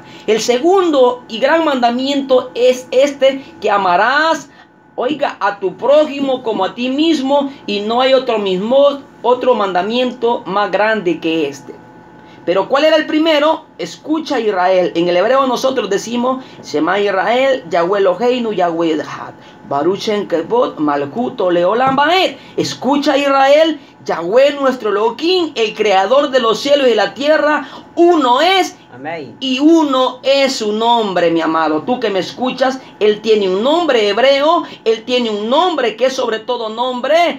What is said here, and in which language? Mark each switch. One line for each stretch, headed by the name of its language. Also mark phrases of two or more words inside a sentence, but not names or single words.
Spanish: El segundo y gran mandamiento es este, que amarás, oiga, a tu prójimo como a ti mismo, y no hay otro mandamiento más grande que este. Pero ¿cuál era el primero? Escucha Israel. En el hebreo nosotros decimos
Hebrew: שמע ישראל, יהוה אלוהינו, יהוה אחד, ברוך שם כבוד, מלכותו לעולם ועד.
Spanish: Escucha Israel, Yahweh nuestro Elohim, el creador de los cielos y de la tierra, uno es. Amén. Y uno es su nombre, mi amado. Tú que me escuchas, él tiene un nombre hebreo, él tiene un nombre que es sobre todo nombre.